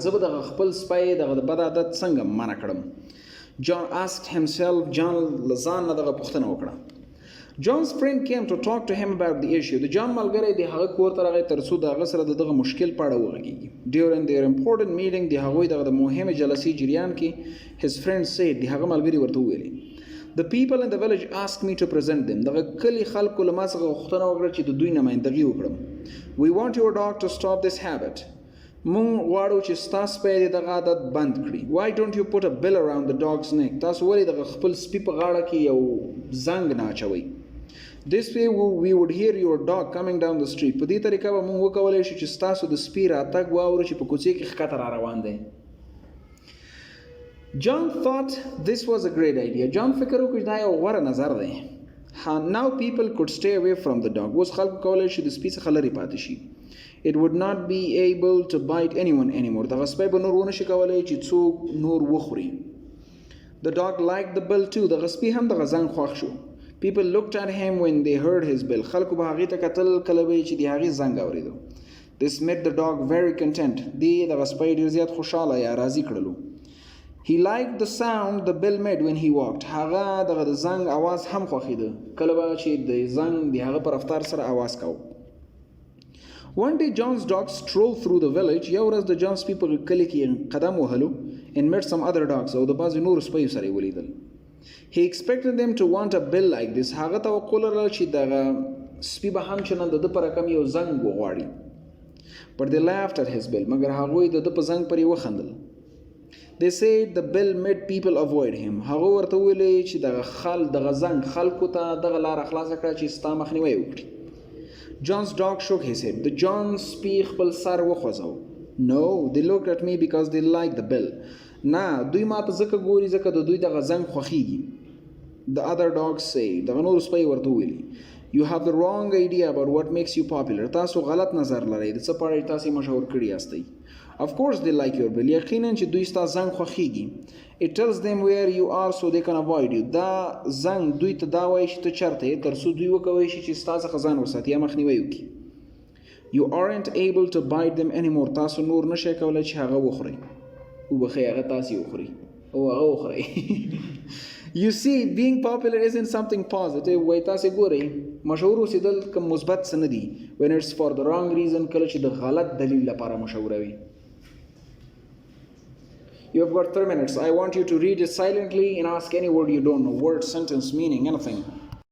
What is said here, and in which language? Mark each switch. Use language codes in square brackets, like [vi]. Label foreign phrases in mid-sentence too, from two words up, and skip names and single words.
[ps] زه به دغه خپل سپی دغه د بد عادت څنګه منع کړم. [en] John asked himself. [ps] John له ځان نه دغه پوښتنه وکړه. [en] John's friend came to talk to him about the issue. [ps] د جان ملګری د هغه کور ته راغی تر څو د هغه سره د دغه مشکل په اړه وغږیږي. [en] During their important meeting [ps] د هغوی دغه د مهمې جلسې جریان کې [en] his friend said. [ps] د هغه ملګري ورته وویلې. [en] The people in the village asked me to present them. [ps] دغه کلی خلکو له ما څخه غوښتنه وکړه چې د دوی نمایندګي وکړم. [en] We want your dog to stop this habit. [ps] مونږ غواړو چې ستا سپی دې دغه عادت بند کړي. [en] Why don't you put a bell around the dog's neck? [ps] تاسو ولې دغه خپل سپي په غاړه کې یو زنګ نه اچوئ. [en] This way we would hear your dog coming down the street. [ps] په دې طریقه به مونږ وکولی شو چې ستاسو د سپي راتګ واورو چې په کوڅې کې ښکته را روان دی. [en] John thought this was a great idea. [ps] John فکر وکړ دا یو غوره نظر دی. [en] Now people could stay away from the dog. [ps] اوس خلکو کولی شي د سپي څخه لرې پاتې شي. [en] It would not be able to bite anyone anymore. [ps] دغه سپی به نور ونه شي کولی چې څوک نور وخوري. [en] The dog liked the bell too. [ps] دغه سپي هم دغه زنګ خوښ شو. [en] People looked at him when they heard his bell. [ps] خلکو به هغې ته کتل کله به چې د هغې زنګ اورېدو. [en] This made the dog very content. [ps] دې دغه سپی ډېر زیات خوشحاله یا راضي کړلو. [en] He liked the sound the bell made when he walked. [ps] هغه دغه د زنګ आवाज هم خوښېده کله به چې د زنګ د هغه په رفتار سره आवाज کاوه. [en] One day John's dog strolled through the village. [ps] یو ورځ د جان سپي په کلي کې قدم وهلو [en] and met some other dogs. [ps] او د بعضې نورو سپیو سره یې ولیدل. [en] He expected them to want a bell like this. [ps] هغه توقع لرله چې دغه سپي به همچنان د ده په رقم یو زنګ وغواړي. [en] But they laughed at his bell. [ps] مګر هغوی د ده په زنګ پرې وخندل. [en] They said the bell made people avoid him. [ps] هغه ورته ویلې چې دغه زنګ خلکو ته دغه لاره خلاصه کړه چې ستا مخنیوی وکړي. [en] John's dog shook his head. [ps] The John سپي خپل سر وخوځاوه. [en] No, they looked at me because they liked the bell. [ps] نه دوی ما ته ځکه ګوري ځکه د دوی دغه زنګ خوښیږي. [en] The other dogs say. [ps] دغه نورو سپی ورته ویلي. [en] You have the wrong idea about what makes you popular. [ps] تاسو غلط نظر لرئ د څه په اړه تاسو مشهور کړي یاستئ. [en] Of course they like your bell. [ps] یقینا چې دوی ستا زنګ خوښیږي. [en] It tells them where you are so they can avoid you. [ps] دا زنګ دوی ته دا وایي چې ته چېرته یې تر څو دوی وکولی شي چې ستا څخه ځان وساتي یا مخنیوی وکړي. [en] You aren't able to bite them anymore. [ps] تاسو نور نشئ کولی چې هغه وخورئ. وبخئ هغه تاسې وخورئ او هغه وخورئ. [en] You see, being popular isn't something positive. [ps] وای تاسې ګورئ مشهور اوسېدل کوم مثبت څه نه دي. [en] When it's for the wrong reason [ps] کله چې د غلط دلیل لپاره مشهوره وي. [en] You have got 3 minutes. I want you to read it silently and ask any word you don't know. Word, sentence, meaning, anything.